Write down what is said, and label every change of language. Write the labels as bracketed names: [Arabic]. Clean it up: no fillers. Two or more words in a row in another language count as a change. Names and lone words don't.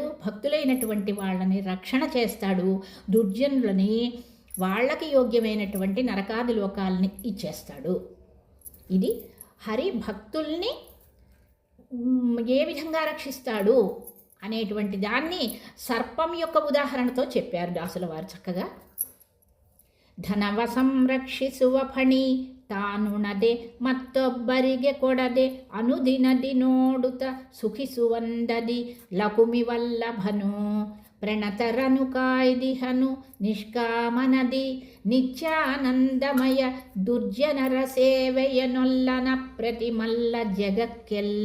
[Telugu] భక్తులైనటువంటి వాళ్ళని రక్షణ చేస్తాడు. దుర్జనులని వాళ్ళకి యోగ్యమైనటువంటి నరకాది లోకాలని ఇచ్చేస్తాడు. ఇది హరి భక్తుల్ని ఏ విధంగా రక్షిస్తాడు అనేటువంటి దాన్ని సర్పం యొక్క ఉదాహరణతో చెప్పారు దాసుల వారు చక్కగా. [Kannada] ಧನವ ಸಂರಕ್ಷಿಸುವ ಫಣಿ ತಾನುಣದೆ ಮತ್ತೊಬ್ಬರಿಗೆ ಕೊಡದೆ ಅನುದಿನದಿ ನೋಡುತ್ತ ಸುಖಿಸುವಂದದಿ ಲಕುಮಿ ವಲ್ಲಭನು ಪ್ರಣತರನು ಕಾಯ್ದಿಹನು ನಿಷ್ಕಾಮನದಿ ನಿತ್ಯಾನಂದಮಯ ದುರ್ಜನರ ಸೇವೆಯನೊಲ್ಲನ ಪ್ರತಿಮಲ್ಲ ಜಗಕ್ಕೆಲ್ಲ.